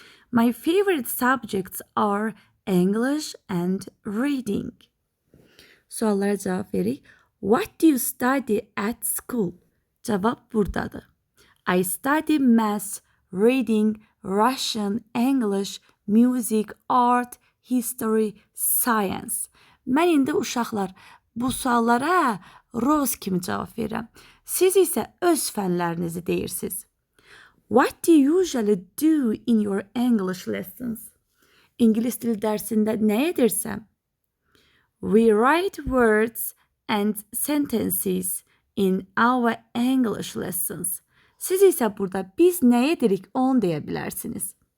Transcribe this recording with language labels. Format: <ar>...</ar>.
<en>My favorite subjects are English and reading.</en> <az>Suallara cavab veririk.</az> <en>What do you study at school?</en> <az>Cavab buradadır.</az> <en>I study math, reading, Russian, English, music, art, history, science.</en> <az>Mən indi uşaqlar bu suallara Rose kimi cavab verirəm. Siz isə öz fənlərinizi deyirsiniz.</az> <en>What do you usually do in your English lessons?</en> <az>İngilis dili dərsində nə edirsən?</az> <en>We write words and sentences in our English lessons.</en> <az>Siz isə burada biz nə edirik onu deyə bilərsiniz.</az>